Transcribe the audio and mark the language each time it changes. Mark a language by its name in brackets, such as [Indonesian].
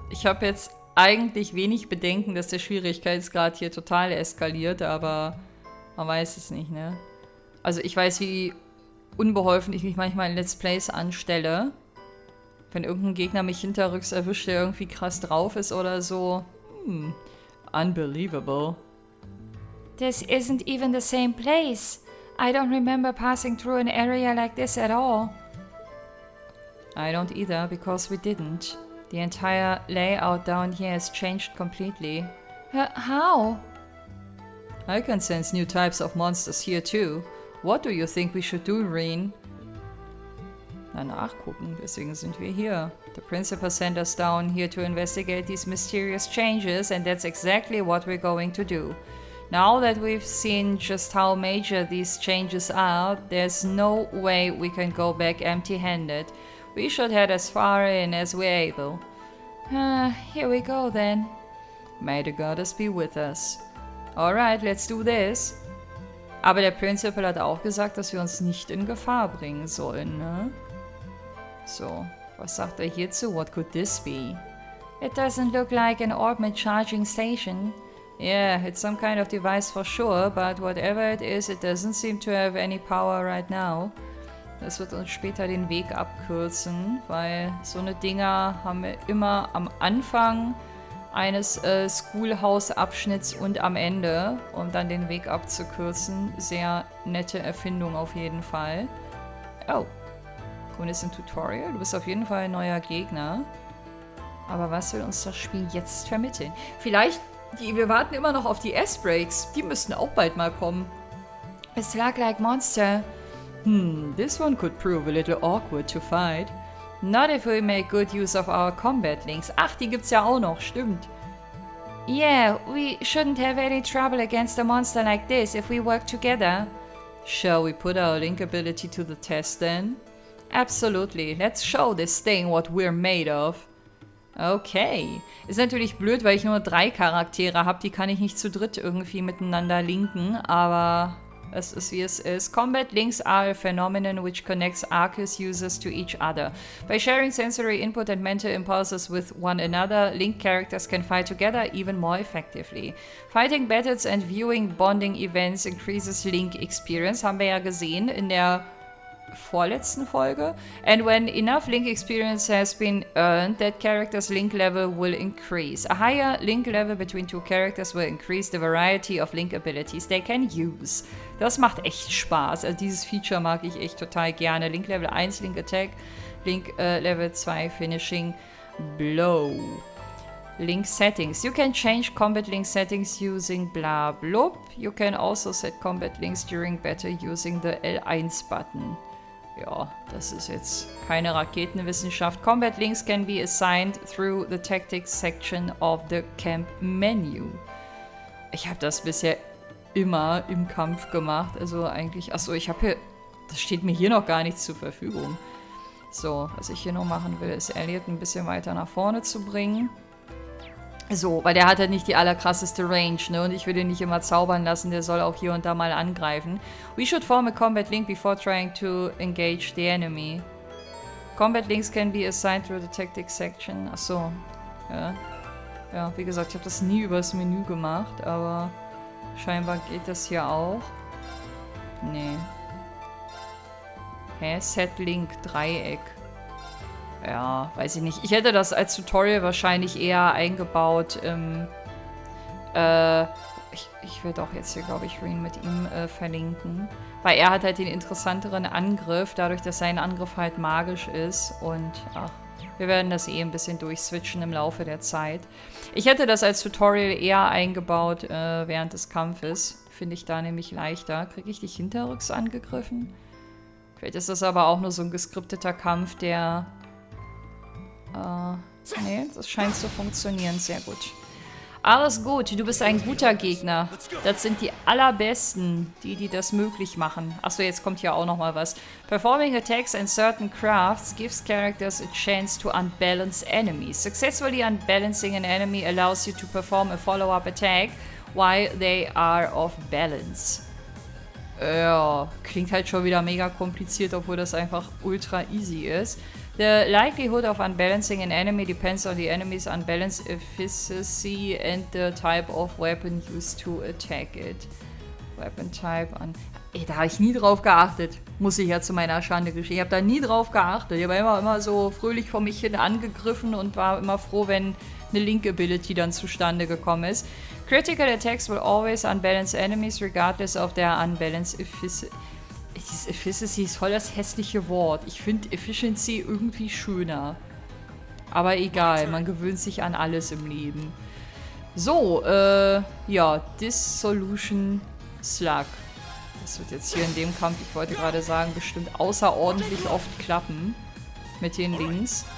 [German] Ich habe jetzt eigentlich wenig Bedenken, dass der Schwierigkeitsgrad hier total eskaliert, aber man weiß es nicht, ne? Also ich weiß, wie unbeholfen ich mich manchmal in Let's Plays anstelle. Wenn irgendein Gegner mich hinterrücks erwischt, der irgendwie krass drauf ist oder so. [English] Unbelievable. This isn't even the same place. I don't remember passing through an area like this at all. I don't either, because we didn't. The entire layout down here has changed completely. How? I can sense new types of monsters here too. What do you think we should do, Reen? [German] Na, nachgucken, deswegen sind wir hier. [English] The principal sent us down here to investigate these mysterious changes, and that's exactly what we're going to do. Now that we've seen just how major these changes are, there's no way we can go back empty-handed. We should head as far in as we're able. Here we go then. May the goddess be with us. Alright, let's do this. [German] Aber der Principal hat auch gesagt, dass wir uns nicht in Gefahr bringen sollen, ne? So, was sagt er hierzu? [English] What could this be? It doesn't look like an orbit charging station. Yeah, it's some kind of device for sure, but whatever it is, it doesn't seem to have any power right now. [German] Das wird uns später den Weg abkürzen, weil so eine Dinger haben wir immer am Anfang eines Schoolhouse-Abschnitts und am Ende, um dann den Weg abzukürzen. Sehr nette Erfindung auf jeden Fall. Oh, kommt jetzt ein Tutorial? Du bist auf jeden Fall ein neuer Gegner. Aber was will uns das Spiel jetzt vermitteln? Vielleicht, wir warten immer noch auf die S-Breaks. Die müssten auch bald mal kommen. [English] A slug-like monster. This one could prove a little awkward to fight. Not if we make good use of our combat links. [German] Ach, die gibt's ja auch noch, stimmt. [English] Yeah, we shouldn't have any trouble against a monster like this if we work together. Shall we put our link ability to the test then? Absolutely. Let's show this thing what we're made of. Okay. [German] Ist natürlich blöd, weil ich nur 3 Charaktere habe. Die kann ich nicht zu dritt irgendwie miteinander linken, aber es ist wie es ist. [English] Combat links are a phenomenon which connects Arceus users to each other. By sharing sensory input and mental impulses with one another, linked characters can fight together even more effectively. Fighting battles and viewing bonding events increases link experience, [German] haben wir ja gesehen in der vorletzten Folge. [English] And when enough link experience has been earned, that character's link level will increase. A higher link level between two characters will increase the variety of link abilities they can use. [German] Das macht echt Spaß. Also dieses Feature mag ich echt total gerne. [English] Link Level 1, Link Attack, Link Level 2, Finishing Blow. Link settings. You can change combat link settings using blah blub. You can also set combat links during battle using the L1 button. [German] Ja, das ist jetzt keine Raketenwissenschaft. [English] Combat links can be assigned through the tactics section of the camp menu. [German] Ich habe das bisher immer im Kampf gemacht. Also eigentlich, achso, ich habe hier, das steht mir hier noch gar nicht zur Verfügung. So, was ich hier noch machen will, ist Elliot ein bisschen weiter nach vorne zu bringen. So, weil der hat halt nicht die allerkrasseste Range, ne? Und ich will den nicht immer zaubern lassen, der soll auch hier und da mal angreifen. [English] We should form a combat link before trying to engage the enemy. Combat links can be assigned through the tactics section. [German] Achso, ja. Ja, wie gesagt, ich habe das nie übers Menü gemacht, aber scheinbar geht das hier auch. Nee. Hä? Set Link, Dreieck. Ja, weiß ich nicht. Ich hätte das als Tutorial wahrscheinlich eher eingebaut im... ich will doch jetzt hier, glaube ich, Reen mit ihm verlinken. Weil er hat halt den interessanteren Angriff, dadurch, dass sein Angriff halt magisch ist. Und, ach, wir werden das eh ein bisschen durchswitchen im Laufe der Zeit. Ich hätte das als Tutorial eher eingebaut während des Kampfes. Finde ich da nämlich leichter. Kriege ich dich hinterrücks angegriffen? Vielleicht ist das aber auch nur so ein geskripteter Kampf, der... nee, das scheint zu funktionieren. Sehr gut. Alles gut, du bist ein guter Gegner. Das sind die allerbesten, die das möglich machen. Achso, jetzt kommt hier auch nochmal was. [English] Performing attacks and certain crafts gives characters a chance to unbalance enemies. Successfully unbalancing an enemy allows you to perform a follow-up attack while they are off balance. [German] Ja, klingt halt schon wieder mega kompliziert, obwohl das einfach ultra easy ist. [English] The likelihood of unbalancing an enemy depends on the enemy's unbalanced efficacy and the type of weapon used to attack it. Weapon type an... [German] Ey, da habe ich nie drauf geachtet. Muss ich ja zu meiner Schande gestehen. Ich habe da nie drauf geachtet. Ich habe immer so fröhlich vor mich hin angegriffen und war immer froh, wenn eine Link-Ability dann zustande gekommen ist. [English] Critical attacks will always unbalance enemies regardless of their unbalanced efficacy. [German] Dieses Efficiency ist voll das hässliche Wort. Ich finde Efficiency irgendwie schöner. Aber egal, man gewöhnt sich an alles im Leben. So, ja, Dissolution Slug. Das wird jetzt hier in dem Kampf, ich wollte gerade sagen, bestimmt außerordentlich oft klappen mit den Links.